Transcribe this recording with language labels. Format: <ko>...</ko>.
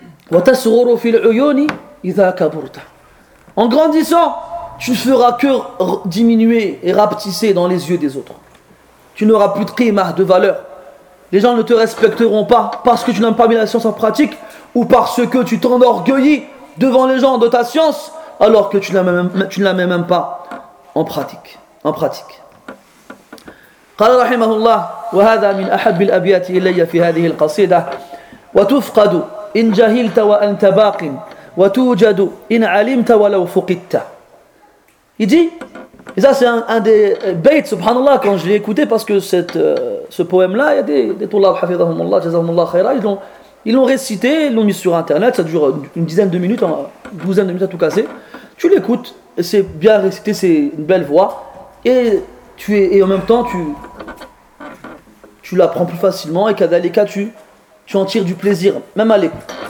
<ar>Wa tasghuru fil uyuni idha kaburta.</ar> <fr>En grandissant, tu ne feras que diminuer et rapetisser dans les yeux des autres. Tu n'auras plus de qimah, de valeur. Les gens ne te respecteront pas parce que tu n'as pas mis la science en pratique ou parce que tu t'enorgueillis devant les gens de ta science alors que tu ne la mets même pas en pratique.</fr> <ar>قال رحمه الله وهذا من احب الابيات الي في هذه القصيده وتفقد ان جهلت وانت باق وتوجد ان علمت ولو فقدت.</ar> <fr>Il dit, et ça c'est un des bêtes, subhanallah, quand je l'ai écouté, parce que ce poème-là, il y a des toulab, hafidhahumullah, jazahumullah khaira, ils l'ont récité, ils l'ont mis sur internet, ça dure une dizaine de minutes, une douzaine de minutes à tout casser. Tu l'écoutes, c'est bien récité, c'est une belle voix, et en même temps, tu l'apprends plus facilement, et kadalika, tu en tires du plaisir, même à l'écoute.</fr>